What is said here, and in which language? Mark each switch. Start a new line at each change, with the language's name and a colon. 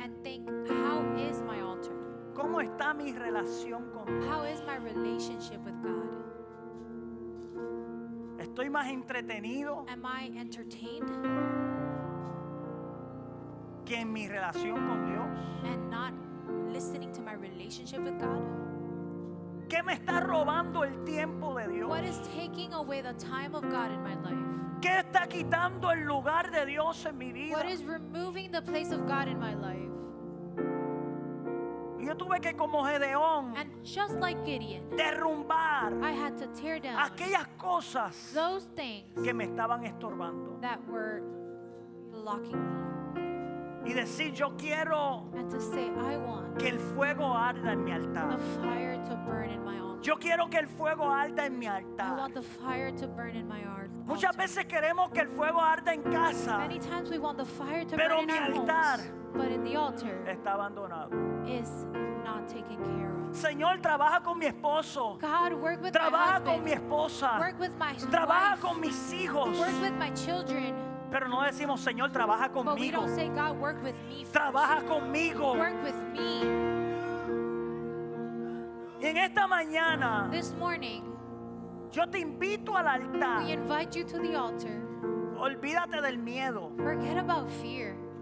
English: and think, how is my altar?
Spanish: ¿Cómo está mi relación con Dios?
English: How is my relationship with God?
Spanish: ¿Estoy más entretenido
English: Am I entertained
Spanish: que en mi relación con Dios?
English: and not listening to my relationship with God?
Spanish: ¿Qué me está robando el tiempo de Dios?
English: What is taking away the time of God in my life?
Spanish: ¿Qué está quitando el lugar de Dios en mi vida?
English: What is removing the place of God in my life?
Spanish: Y yo tuve que, como Gedeón,
English: And just like Gideon,
Spanish: derrumbar
English: I had to tear down
Spanish: aquellas cosas
English: those things
Spanish: que me estaban estorbando.
English: that were blocking me.
Spanish: Y decir, yo quiero
English: And to say, I want
Spanish: que el fuego arda en mi
English: the
Spanish: altar.
English: fire to burn in my altar.
Spanish: Yo quiero que el fuego arda en mi
English: I
Spanish: altar.
English: want the fire to burn in my altar.
Spanish: Muchas veces queremos que el fuego arda en casa.
English: Many times we want the fire to
Spanish: Pero
English: burn in
Spanish: mi
English: our
Spanish: altar
English: homes, but in the altar
Spanish: Está abandonado.
English: is not taken care of.
Spanish: Señor, trabaja con mi esposo.
English: God, work with my
Spanish: Trabaja con mi
English: husband.
Spanish: esposa.
English: Work with my
Spanish: Trabaja
English: wife.
Spanish: con mis hijos.
English: Work with my children.
Spanish: Pero no decimos, Señor, trabaja
English: But we
Spanish: conmigo.
English: don't say, God, work with me first.
Spanish: Trabaja conmigo.
English: Work with me.
Spanish: Y en esta mañana
English: This morning,
Spanish: yo te invito al altar.
English: we invite you to the altar.
Spanish: Olvídate del miedo.
English: Forget about fear.